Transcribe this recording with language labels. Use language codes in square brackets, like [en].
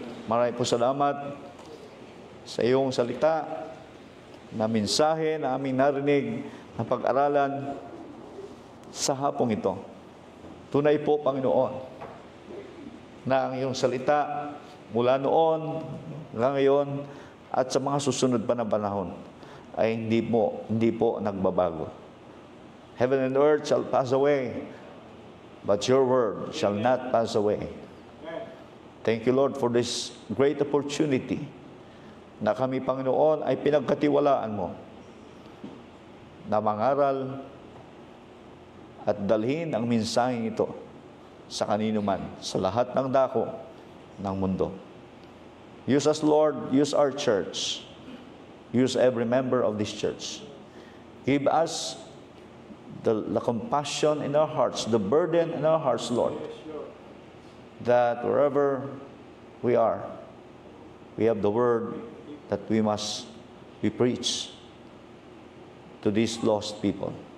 [tl] Maraming po salamat sa iyong salita na mensahe na aming narinig na pag-aralan sa hapong ito. Tunay po, Panginoon, na ang iyong salita mula noon hanggang ngayon at sa mga susunod pa na panahon ay hindi po nagbabago. [en] Heaven and earth shall pass away, but your word shall not pass away. Thank you, Lord, for this great opportunity [tl] na kami, Panginoon, ay pinagkatiwalaan mo na mangaral at dalhin ang mensaheng ito sa kanino man, sa lahat ng dako ng mundo. [en] Use us, Lord. Use our church. Use every member of this church. Give us the compassion in our hearts, the burden in our hearts, Lord, that wherever we are, we have the word that we must preach to these lost people.